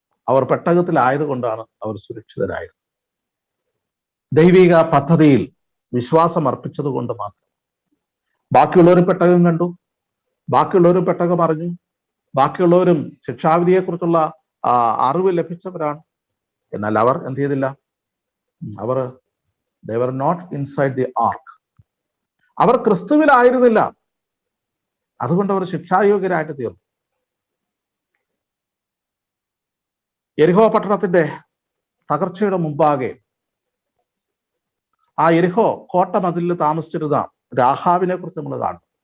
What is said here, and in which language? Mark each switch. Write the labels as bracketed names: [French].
[Malayalam] അവർ പെട്ടകത്തിലായതുകൊണ്ടാണ് അവർ സുരക്ഷിതരായത്. ദൈവിക പദ്ധതിയിൽ വിശ്വാസം അർപ്പിച്ചത് കൊണ്ട് മാത്രം. ബാക്കിയുള്ളവർ പെട്ടകം കണ്ടു, ബാക്കിയുള്ളവർ പെട്ടകം അറിഞ്ഞു, ബാക്കിയുള്ളവരും ശിക്ഷാവിധിയെക്കുറിച്ചുള്ള അറിവ് ലഭിച്ചവരാണ്. എന്നാൽ അവർ എന്ത് ചെയ്തില്ല? അവർ [English] they were not inside the ark. [Malayalam] അവർ ക്രിസ്തുവിലായിരുന്നില്ല. അതുകൊണ്ട് അവർ ശിക്ഷായോഗ്യരായിട്ട് തീർന്നു. യെരിഹോ പട്ടണത്തിന്റെ തകർച്ചയുടെ മുമ്പാകെ ആ യെരിഹോ കോട്ട മതിലിൽ താമസിച്ചിരുന്ന രാഹാബിനെ കുറിച്ച് നമ്മൾ കാണും.